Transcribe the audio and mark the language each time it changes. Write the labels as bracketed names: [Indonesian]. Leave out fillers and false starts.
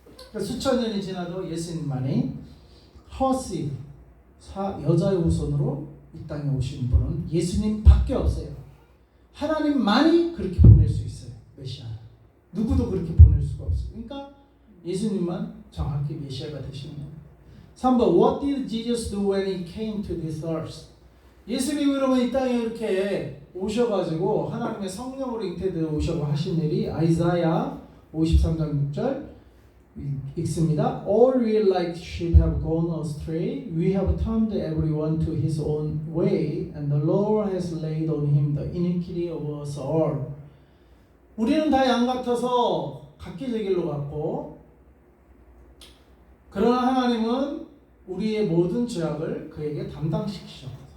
[Korean] 그러니까 수천 년이 지나도 예수님만이 허시드, 여자의 후손으로 이 땅에 오신 분은 예수님밖에 없어요. 하나님만이 그렇게 보낼 수 있어요. 메시아. 누구도 그렇게 보낼 수가 없어요. 그러니까 예수님만 정확히 메시아가 되시는 거예요. [English] 3번 What did Jesus do when he came to this earth? [Korean] 예수님이 그러면 이 땅에 이렇게 오셔가지고 하나님의 성령으로 잉태되어 오셔서 하신 일이 아이사야 53장 6절 읽습니다. [English] All we like sheep have gone astray. We have turned everyone to his own way, and the Lord has laid on him the iniquity of us all. [Korean] 우리는 다 양 같아서 각기 제 길로 갔고, 그러나 하나님은 우리의 모든 죄악을 그에게 담당시키셨다.